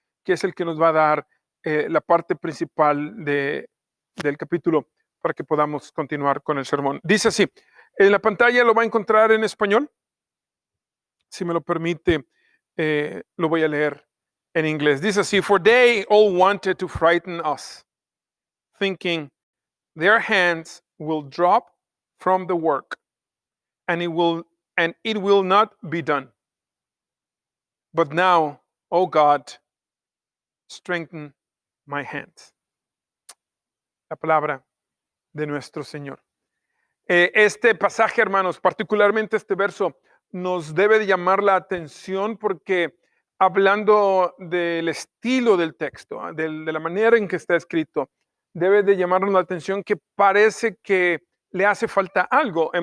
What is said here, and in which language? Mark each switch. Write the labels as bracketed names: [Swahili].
[Spanish] que es el que nos va a dar la parte principal del capítulo para que podamos continuar con el sermón. Dice así, en la pantalla lo va a encontrar en español. Si me lo permite, lo voy a leer en inglés. Dice así, [English] for they all wanted to frighten us, thinking their hands will drop from the work, and it will not be done. But now, O God, strengthen my hands. [Spanish] La palabra de nuestro Señor. Este pasaje, hermanos, particularmente este verso, nos debe de llamar la atención porque hablando del estilo del texto, de la manera en que está escrito, debe de llamarnos la atención que parece que le hace falta algo.